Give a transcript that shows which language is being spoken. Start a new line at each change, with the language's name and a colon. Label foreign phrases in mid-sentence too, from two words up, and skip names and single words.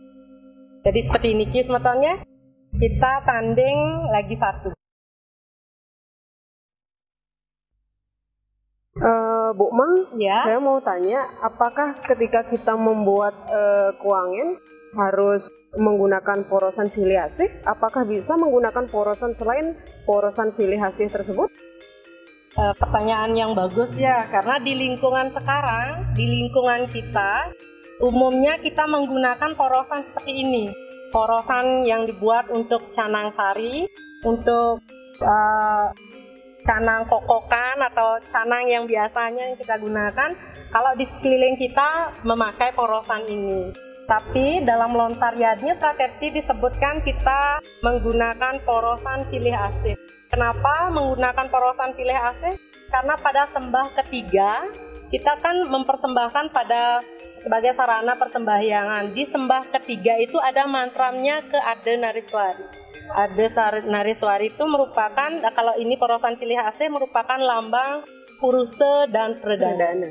Indonesian: Jadi seperti ini semetonnya, kita tanding lagi satu. Bu Mang, Ya. saya mau tanya, apakah ketika kita membuat kuangen harus menggunakan porosan silih asih? Apakah bisa menggunakan porosan selain porosan silih asih tersebut? Pertanyaan yang bagus ya, karena di lingkungan sekarang, di lingkungan kita, umumnya kita menggunakan porosan seperti ini. Porosan yang dibuat untuk canang sari, untuk canang kokokan atau canang yang biasanya yang kita gunakan. Kalau di sekeliling kita memakai porosan ini. Tapi dalam lontar yadnya Prakerti disebutkan kita menggunakan porosan silih asih. Kenapa menggunakan porosan silih asih? Karena pada sembah ketiga kita kan mempersembahkan pada sebagai sarana persembahyangan. Di sembah ketiga itu ada mantramnya ke Ardhanareswari. Ardesnariswari itu merupakan, kalau ini Porosan Silih Asih merupakan lambang Puruse dan Perdana.